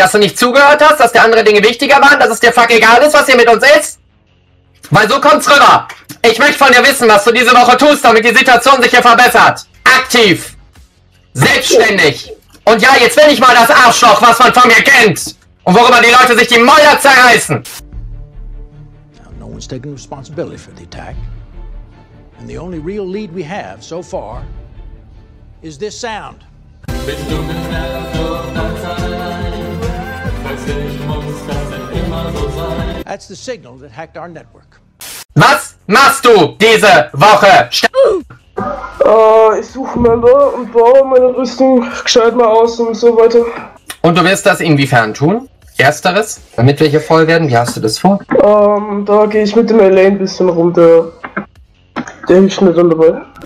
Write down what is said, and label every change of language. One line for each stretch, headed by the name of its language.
German: Dass du nicht zugehört hast? Dass dir andere Dinge wichtiger waren? Dass es dir fuck egal ist, was hier mit uns ist? Weil so kommt's rüber. Ich möchte von dir wissen, was du diese Woche tust, damit die Situation sich hier verbessert. Aktiv. Selbstständig. Und ja, jetzt bin ich mal das Arschloch, was man von mir kennt. Und worüber die Leute sich die Mäuler zerreißen.
English: Now, no one's taking responsibility for the attack. And the only real lead we have so far is this sound.
German: Bist du
English: That's the signal that hacked our network.
German: Was machst du diese Woche? Ich suche Member und baue meine Rüstung gescheit mal aus und so weiter. Und du wirst das inwiefern tun? Ersteres? Damit wir hier voll werden, wie hast du das vor? Da gehe ich mit dem LA ein bisschen rum, der hilft mir dann dabei.